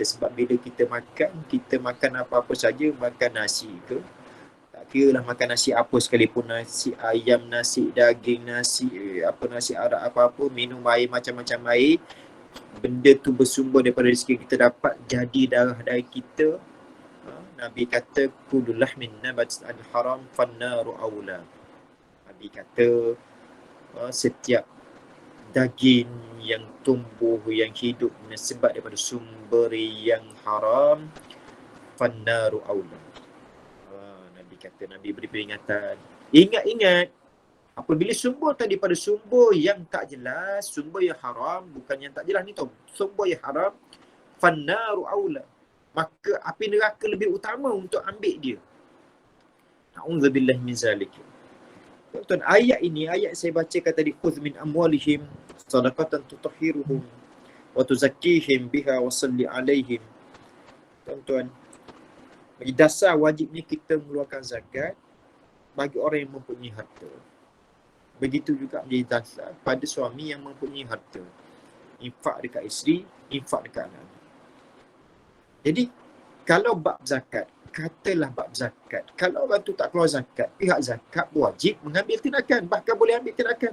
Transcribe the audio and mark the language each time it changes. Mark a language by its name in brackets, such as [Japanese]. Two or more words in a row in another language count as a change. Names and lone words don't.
[Malay] Sebab bila kita makan apa-apa saja, makan nasi ke, tak kira lah makan nasi apa sekalipun, nasi ayam, nasi daging, nasi arak, apa-apa, minum air macam-macam air, benda tu bersumber daripada rezeki kita dapat, jadi darah dari kita. Nabi kata [Arabic] كل لحم نبت الحرام فالنار أولى. [Malay] Nabi kata setiap daging yang tumbuh, yang hidup sebab daripada sumber yang haram, [Arabic] فالنار أولى. [Malay] Nabi kata, Nabi beri peringatan. Ingat, apabila sumber tadi pada sumber yang tak jelas, sumber yang haram, bukan yang tak jelas ni tau, sumber yang haram, [Arabic] فالنار أولى, [Malay] maka api neraka lebih utama untuk ambil dia. [Arabic] نعوذ بالله من ذلك. [Malay] Tuan-tuan, ayat saya bacakan tadi, [Arabic] خذ من أموالهم صدقة تطهرهم وتزكيهم بها وصل عليهم. [Malay] Tuan-tuan, dasar wajibnya kita mengeluarkan zakat bagi orang yang mempunyai harta. Begitu juga menjadi dasar pada suami yang mempunyai harta. Infak dekat isteri, infak dekat anak. Jadi, kalau bab zakat, katalah bab zakat, kalau orang tu tak keluar zakat, pihak zakat wajib mengambil tindakan, bahkan boleh ambil tindakan.